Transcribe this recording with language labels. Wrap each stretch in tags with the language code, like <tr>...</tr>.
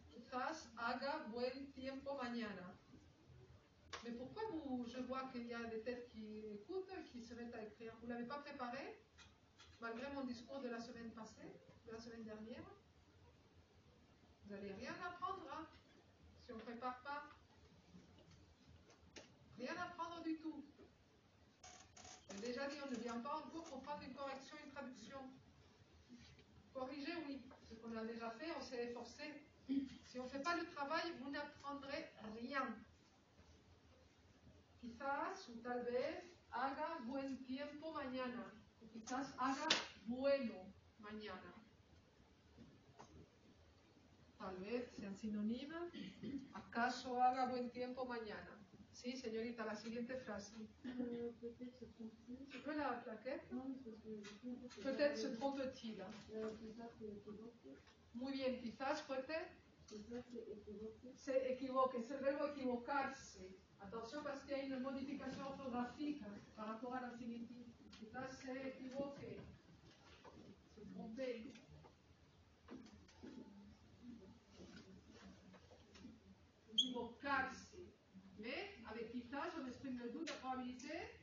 <es>Quizás haga buen tiempo mañana.</es> <fr>Mais pourquoi je vois qu'il y a des têtes qui écoutent, qui se mettent à écrire? Vous ne l'avez pas préparé, malgré mon discours de la semaine passée, de la semaine dernière? Vous n'allez rien apprendre, hein, si on ne prépare pas. Rien apprendre du tout. J'ai déjà dit, on ne vient pas en cours pour prendre une correction, une traduction. Corriger, oui. Ce qu'on a déjà fait, on s'est efforcé. Si on ne fait pas le travail, vous n'apprendrez rien.</fr> <es>Quizás o tal vez haga buen tiempo mañana. O quizás haga bueno mañana. Tal vez sean sinónimas. ¿Acaso haga buen tiempo mañana? Sí, señorita, la siguiente frase.</es> <fr>Peut-être se trompe-t-il. Tu peux la plaquette? Non, parce que Peut-être se trompe-t-il.</fr> <es>Quizás se equivoque. Muy bien, quizás puede. Quizás se equivoque. Se equivoque, es el verbo equivocarse.</es> <fr>Attention parce qu'il y a une modification orthographique par rapport à</fr> <es>la siguiente. Quizás se equivoque.</es> <fr>Se trompe. Equivocarse. Mais avec quizás, on exprime le doute, la probabilité.</fr>